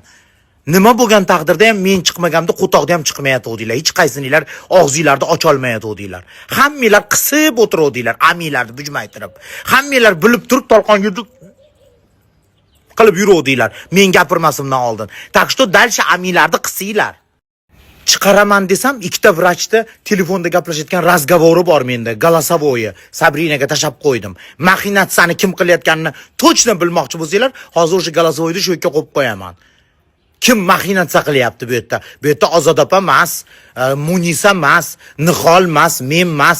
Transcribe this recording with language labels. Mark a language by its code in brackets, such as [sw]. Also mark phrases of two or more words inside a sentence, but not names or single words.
[uz] Nima bo'lgan taqdirda ham men chiqmaganimda qo'toqda ham chiqmayotgandinglar. Hech qaysininglar og'zinglarni ocha olmayotgandinglar. Hammanglar qisib o'tiruvdinglar, aminglarni bujmaytirib. Hammanglar bilib turib tolqon yurdi qilib yuruvdinglar. Men gapirmasimdan oldin. [ru] Так что дальше [uz] aminglarni qisinglar. Chiqaraman desam, ikkita vrachda telefonda gaplashayotgan razgovori bor menda, голосовое. Sabrinaga tashab qo'ydim. Maxinatsiyani kim qilayotganini точно bilmoqchi bo'lsanglar, hozir o'sha голосовойni shu yerga qo'yib qo'yaman. Kim maxinatsiya qilyapti bu yerda? Bu yerda Ozod opa emas, Munisa emas, Nihol emas, men emas.